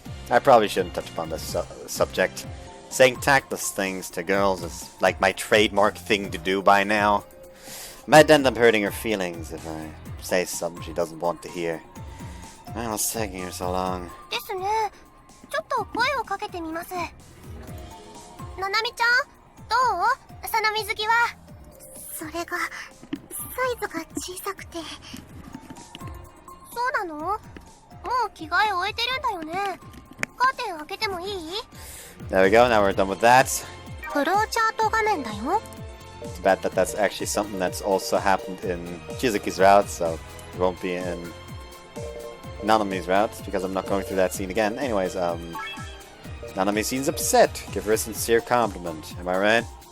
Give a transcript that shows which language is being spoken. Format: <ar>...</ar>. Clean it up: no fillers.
<en>I probably shouldn't touch upon this subject. Saying tactless things to girls is like my trademark thing to do by now. Might end up hurting her feelings if I say something she doesn't want to hear. Man, what's taking her so long?</en> <ja>ですね。ちょっと声をかけてみます。ななみちゃん、どう？その水着は。それがサイズが小さくて。そうなの？もう着替え終えてるんだよね。カーテン開けてもいい？</ja> <en>There we go, now we're done with that.</en> <ja>フローチャート画面だよ。</ja> <en>It's bad that that's actually something that's also happened in Chizuki's route, so it won't be in Nanami's route, because I'm not going through that scene again. Anyways, Nanami seems upset. Give her a sincere compliment. Am I right?</en>